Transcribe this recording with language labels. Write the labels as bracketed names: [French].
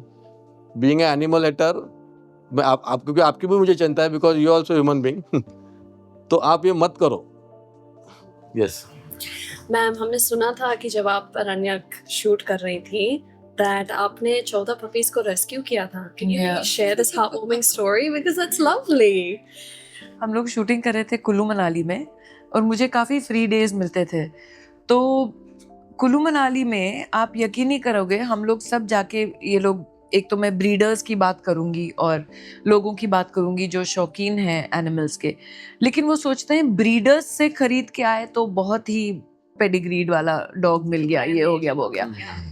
[English] being a animal hater, [Hindi] मैं आप क्योंकि आपकी भी मुझे चिंता है, [English] Because you also human being. [Hindi] तो आप ये मत करो. यस मैम, हमने सुना था कि जब आप अरण्यक शूट कर रही थी that आपने 14 पपीज को रेस्क्यू किया था. [English] Can you Yeah. share this heartwarming story because that's lovely. [Hindi] हम लोग शूटिंग कर रहे थे कुल्लू मनाली में और मुझे काफ़ी फ्री डेज मिलते थे. तो कुल्लू मनाली में आप यकीन नहीं करोगे, हम लोग सब जाके ये लोग, एक तो मैं ब्रीडर्स की बात करूंगी और लोगों की बात करूंगी जो शौकीन हैं एनिमल्स के, लेकिन वो सोचते हैं ब्रीडर्स से खरीद के आए तो बहुत ही पेडिग्रीड वाला डॉग मिल गया, ये हो गया वो हो गया.